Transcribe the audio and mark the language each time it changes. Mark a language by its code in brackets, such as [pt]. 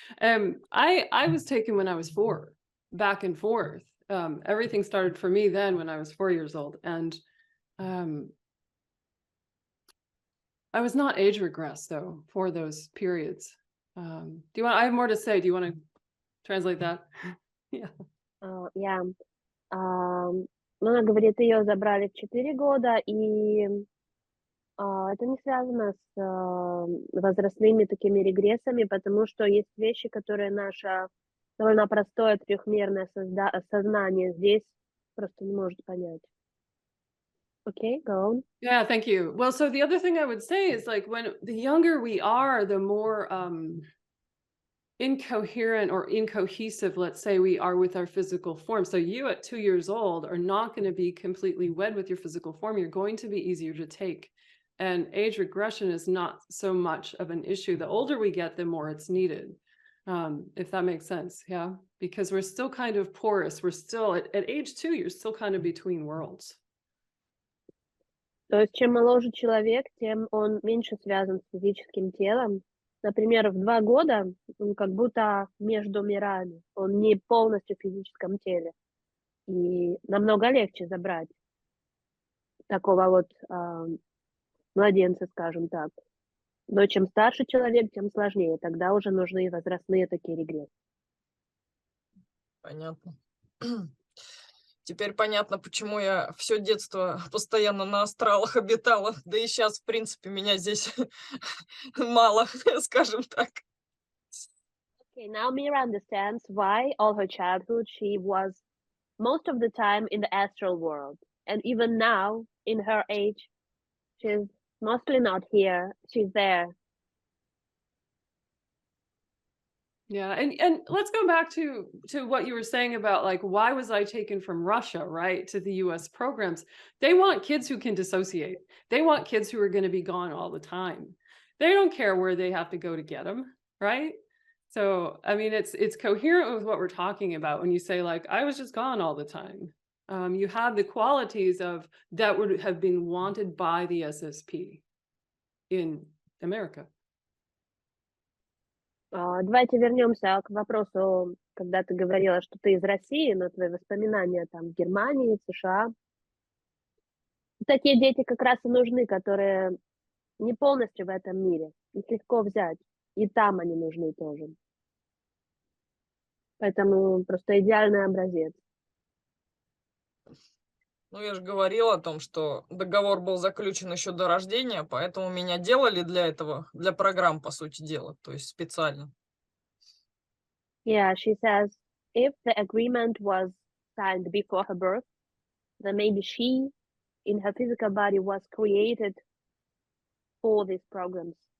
[en] I was taken when I was 4, back and forth. Everything started for me then when I was 4 years old, and I was not age regressed though for those periods. Do you want? I have more to say. Do you want to translate that? Yeah. Yeah. [ru] Ну, она говорит, ее забрали в 4 года, и это не связано с возрастными такими регрессами, потому что есть вещи, которые наше довольно простое трехмерное сознание здесь просто не может понять. [en] Okay, go on. Yeah, thank you. Well, so the other thing I would say is like when the younger we are, the more incoherent or incohesive, let's say, we are with our physical form. So you at 2 years old are not going to be completely wed with your physical form. You're going to be easier to take. And age regression is not so much of an issue. The older we get, the more it's needed. If that makes sense. Yeah. Because we're still kind of porous. We're still at age 2, you're still kind of between worlds. [ru] То есть чем моложе человек, тем он меньше связан с физическим телом. Например, в 2 года он как будто между мирами, он не полностью в физическом теле. И намного легче забрать такого вот младенца, скажем так. Но чем старше человек, тем сложнее. Тогда уже нужны возрастные такие регрессы. Понятно. Теперь понятно, почему я все детство постоянно на астралах обитала. Да и сейчас, в принципе, меня здесь мало, скажем так. [en] Okay, now Mira understands why all her childhood she was most of the time in the astral world. And even now, in her age, she's mostly not here, she's there. Yeah, and let's go back to what you were saying about like why was I taken from Russia, right, to the US programs? They want kids who can dissociate. They want kids who are going to be gone all the time. They don't care where they have to go to get them, right? So, I mean, it's coherent with what we're talking about when you say like I was just gone all the time. You have the qualities of that would have been wanted by the SSP in America. [ru] Давайте вернемся к вопросу, когда ты говорила, что ты из России, но твои воспоминания там в Германии, в США. Такие дети как раз и нужны, которые не полностью в этом мире. Их легко взять. И там они нужны тоже. Поэтому просто идеальный образец. Ну, я же говорила о том, что договор был заключен еще до рождения, поэтому меня делали для этого, для программ, по сути дела, то есть специально. [en] Yeah, she says if the agreement was signed before her birth, then maybe she, in her physical body, was created for these programs,